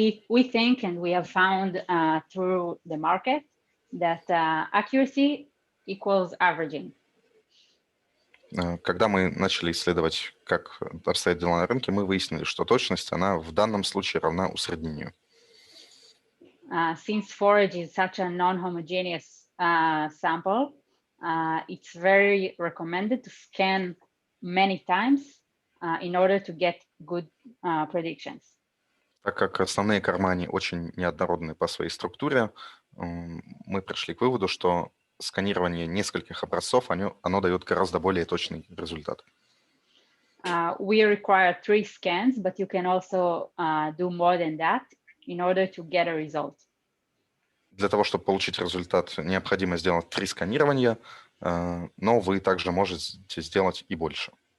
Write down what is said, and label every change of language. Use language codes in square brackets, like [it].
[en] We think and we have found through the market that accuracy equals averaging. [ru] Когда мы начали исследовать, как обстоят дела на рынке, мы выяснили, что точность, она в данном случае равна усреднению. [en] Since forage is such a non-homogeneous sample, it's very recommended to scan many times in order to get good predictions. [ru] Так как основные корма, они очень неоднородны по своей структуре, мы пришли к выводу, что сканирование нескольких образцов, оно дает гораздо более точный результат. [en] We require 3 scans, but you can also do more than that in order to get a result. [ru] Для того, чтобы получить результат, необходимо сделать 3 сканирования, но вы также можете сделать и больше.